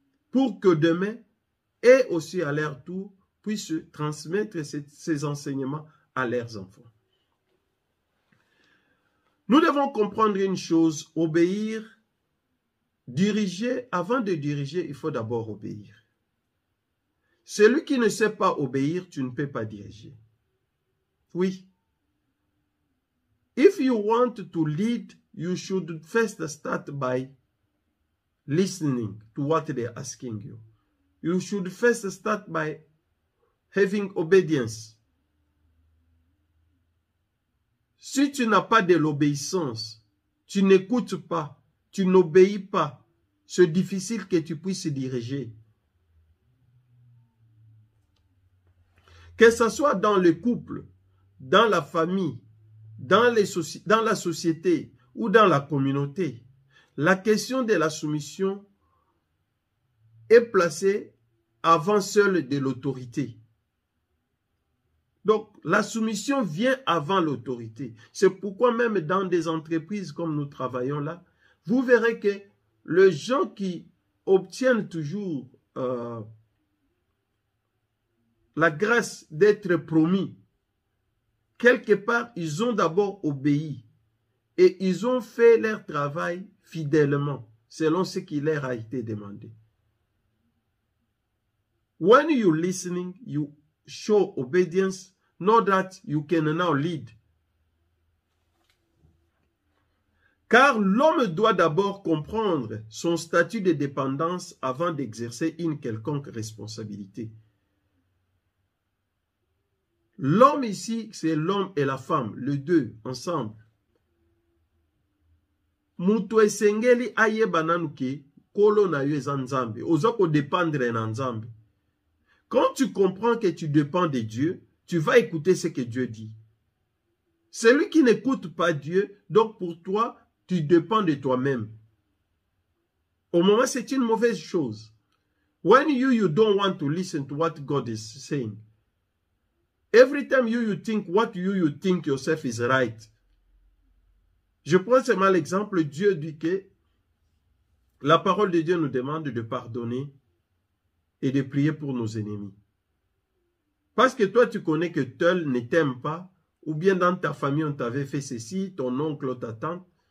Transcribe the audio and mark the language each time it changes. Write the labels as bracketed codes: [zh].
[fr] Pour que demain, et aussi à leur tour, puissent transmettre ces enseignements à leurs enfants. Nous devons comprendre une chose, obéir, diriger. Avant de diriger, il faut d'abord obéir. Celui qui ne sait pas obéir, tu ne peux pas diriger. Oui. [en] If you want to lead, you should first start by listening to what they are asking you. You should first start by having obedience. [fr] Si tu n'as pas de l'obéissance, tu n'écoutes pas, tu n'obéis pas, c'est difficile que tu puisses diriger. Que ce soit dans le couple, dans la famille, dans la société ou dans la communauté, la question de la soumission est placée avant seule de l'autorité. Donc, la soumission vient avant l'autorité. C'est pourquoi même dans des entreprises comme nous travaillons là, vous verrez que les gens qui obtiennent toujours la grâce d'être promis, quelque part, ils ont d'abord obéi et ils ont fait leur travail fidèlement, selon ce qui leur a été demandé. [en] When you're listening, you show obedience, know that you can now lead. [fr] Car l'homme doit d'abord comprendre son statut de dépendance avant d'exercer une quelconque responsabilité. L'homme ici, c'est l'homme et la femme, les deux ensemble. [ln] Mutu esengeli ayeba nanuke kolo na yo eza nzambe, oza ko dépendre na nzambe. [fr] Quand tu comprends que tu dépends de Dieu, tu vas écouter ce que Dieu dit. Celui qui n'écoute pas Dieu, donc pour toi, tu dépends de toi-même. Au moment, c'est une mauvaise chose. [en] When you don't want to listen to what God is saying, every time you think what you think yourself is right. [fr] Je prends seulement l'exemple, Dieu dit que la parole de Dieu nous demande de pardonner et de prier pour nos ennemis. Parce que toi, tu connais que tel ne t'aime pas, ou bien dans ta famille, on t'avait fait ceci, ton oncle, ta tante.